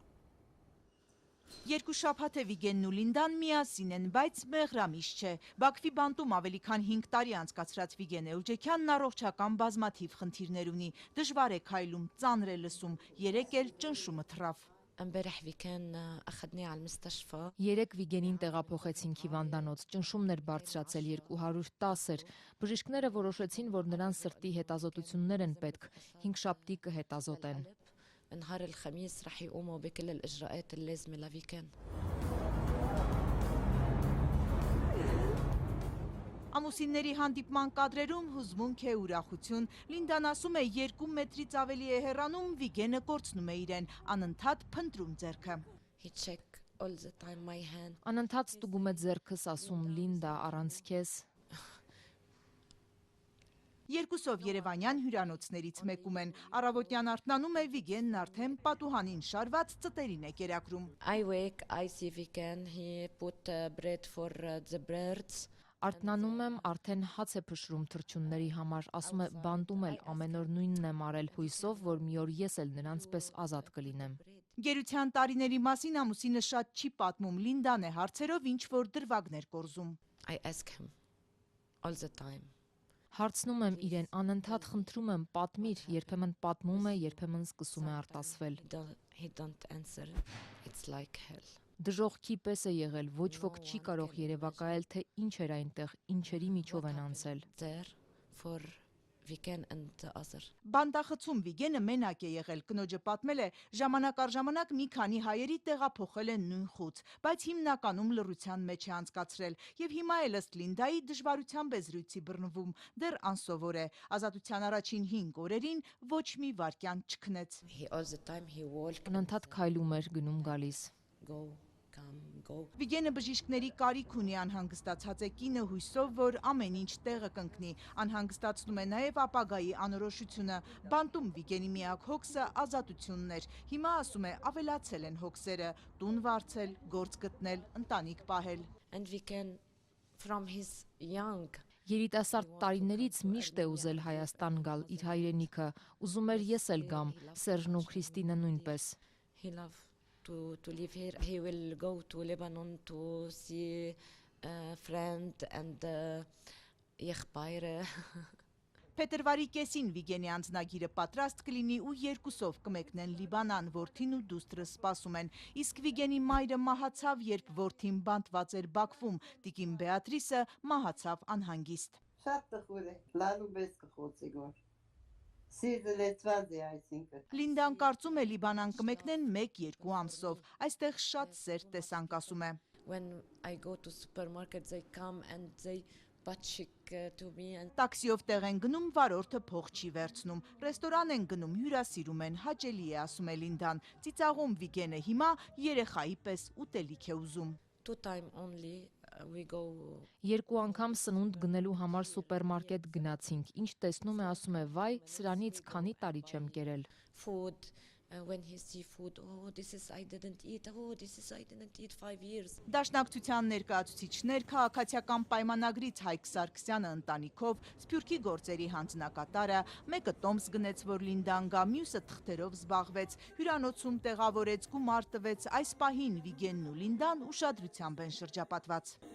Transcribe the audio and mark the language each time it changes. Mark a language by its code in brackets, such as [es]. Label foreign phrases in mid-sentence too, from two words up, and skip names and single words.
[hy] Երկու շաբաթ է Վիգենն ու Լինդան միասին են, բայց մեղրամիջ չէ։ Բաքվի բանտում ավելի քան 5 տարի անցկացրած Վիգեն Էլջեքյանն առողջական բազմաթիվ խնդիրներ ունի։ Դժվար է քայլում, ծանր է լսում, երեկ էլ ճնշումը թռավ։ Երեկ Վիգենին տեղափոխեցինք հիվանդանոց, ճնշումն էր բարձրացել 210 էր։ Բժիշկները որոշեցին, որ նրան սրտի հետազոտություններ են պետք, 5 շաբթի կհետազոտեն։ [ar] نهار الخميس رح يقوموا بكل الإجراءات اللازمة لفيكان. [hy] Ամուսինների հանդիպման կադրերում հուզմունք է ուրախություն։ Լինդան ասում է 2 մետրից ավելի է հեռանում, Վիգենը կորցնում է իրեն, անընդհատ փնտրում ձեռքը։ Անընդհատ ստուգում է ձեռքս, ասում Լինդա, առանց քեզ։ Երկուսով Երևանյան հյուրանոցներից մեկում են։ Առավոտյան արթնանում է Վիգենն արդեն պատուհանին շարված ծտերին է կերակրում։ [en] I wake, I see Vigen, he put bread for the birds. [hy] Արթնանում եմ, արդեն հաց է փշրում թռչունների համար, ասում է բանտում էլ ամեն օր նույնն եմ արել, հույսով, որ մի օր ես էլ նրանց պես ազատ կլինեմ։ Գերության տարիների մասին ամուսինը շատ չի պատմում, Լինդան է հարցերով ինչ որ դրվագներ կորզում։ [en] I ask him all the time. [hy] Հարցնում եմ իրեն, անընդհատ խնդրում եմ, պատմիր, երբեմն պատմում է, երբեմն սկսում է արտասվել։ [en] He don't answer. It's like hell. [hy] Դժոխքի պես է եղել, ոչ ոք չի կարող երևակայել, թե ինչ էր այնտեղ, ինչերի միջով են անցել։ [en] For Vigen and the other. [hy] Բանտախցում Վիգենը մենակ է եղել, կնոջը պատմել է, ժամանակ առ ժամանակ մի քանի հայերի տեղափոխել են նույն խուց, բայց հիմնականում լռության մեջ է անցկացրել եւ հիմա էլ ըստ Լինդայի դժվարությամբ է զրույցի բռնվում, դեռ անսովոր է։ Ազատության առաջին 5 օրերին ոչ մի վայրկյան չքնեց։ Անընդհատ քայլում էր, գնում գալիս։ [en] Go. Go. [hy] Վիգենը բժիշկների կարիք ունի, անհանգստացած է կինը հույսով, որ ամեն ինչ տեղը կընկնի, անհանգստացնում է նաև ապագայի անորոշությունը։ Բանտում Վիգենի միակ հոգսը ազատությունն էր։ Հիմա ասում է ավելացել են հոգսերը, տուն վարձել, գործ գտնել, ընտանիք պահել։ [en] And Vigen from his young [hy] Երիտասարդ տարիներից միշտ է ուզել Հայաստան գալ, իր հայրենիքը, ուզում էր ես էլ գամ, Սերժն ու Քրիստինը նույնպես։ [en] He loved to live here. He will go to Lebanon to see friend and եղբայրը [hy] Փետրվարի կեսին Վիգենի անձնագիրը պատրաստ կլինի ու երկուսով կմեկնեն Լիբանան, որդին ու դուստրը սպասում են։ Իսկ Վիգենի մայրը մահացավ, երբ որդին բանտված էր Բաքվում, տիկին Բեատրիսը մահացավ անհանգիստ։ Շատ տխուր է, լալու պես կխոցի գոր։ Սիրտը լեցված է այսինքն։ Լինդան կարծում է Լիբանան կմեկնեն 1-2 ամսով։ Այստեղ շատ սեր տեսանք, ասում է։ [en] When I go to supermarket they come and they [hy] Տաքսիով տեղ են գնում, վարորդը փող չի վերցնում, ռեստորան են գնում, հյուրասիրում են, հաճելի է, ասում է Լինդան, ծիծաղում Վիգենը հիմա երեխայի պես ուտելիք է ուզում։ Երկու անգամ սնունդ գնելու համար սուպերմարկետ գնացինք, ինչ տեսնում է, ասում է, վայ, սրանից քանի տարի չեմ կերել։ [en] When he see food, oh this is I didn't eat, oh this is I didn't eat 5 years. [hy] Դաշնակցության ներկայացուցիչներ քաղաքացիական պայմանագրից Հայկ Սարգսյանը ընտանիքով, Սփյուռքի գործերի հանձնակատարը, մեկը տոմս գնեց, որ Լինդան գա, մյուսը թղթերով զբաղվեց, հյուրանոցում տեղավորեց, գումար տվեց, այս պահին Վիգենն ու Լինդան ուշադրությամբ են շրջապատված։